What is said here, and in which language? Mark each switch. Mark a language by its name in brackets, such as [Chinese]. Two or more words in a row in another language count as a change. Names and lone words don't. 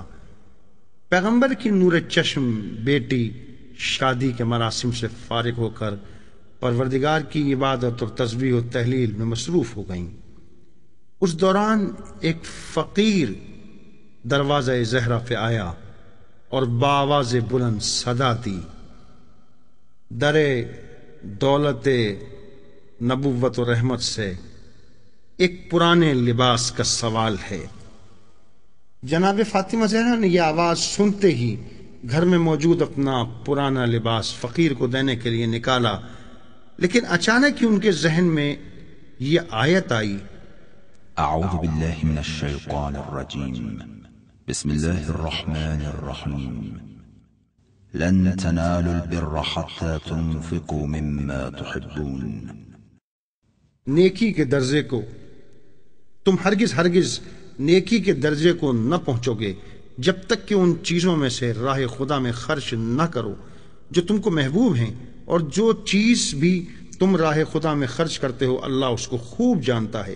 [Urdu] پیغمبر کی نور چشم بیٹی شادی کے مراسم سے فارغ ہو کر پروردگار کی عبادت اور تسبیح و تہلیل میں مصروف ہو گئیں. اس دوران ایک فقیر دروازہ زہرا پہ آیا اور بآواز بلند صدا دی، در دولت نبوت و رحمت سے ایک پرانے لباس کا سوال ہے. جناب فاطمہ زہرا نے یہ آواز سنتے ہی گھر میں موجود اپنا پرانا لباس فقیر کو دینے کے لیے نکالا، لیکن اچانک ہی ان کے ذہن میں یہ آیت آئی: [Arabic] أعوذ بالله من الشيطان الرجيم. بسم الله الرحمن الرحيم. لن تنالوا البر حتى تنفقوا مما تحبون. [Urdu] نیکی کے درجے کو تم ہرگز نیکی کے درجے کو نہ پہنچو گے جب تک کہ ان چیزوں میں سے راہ خدا میں خرچ نہ کرو جو تم کو محبوب ہیں، اور جو چیز بھی تم راہ خدا میں خرچ کرتے ہو اللہ اس کو خوب جانتا ہے.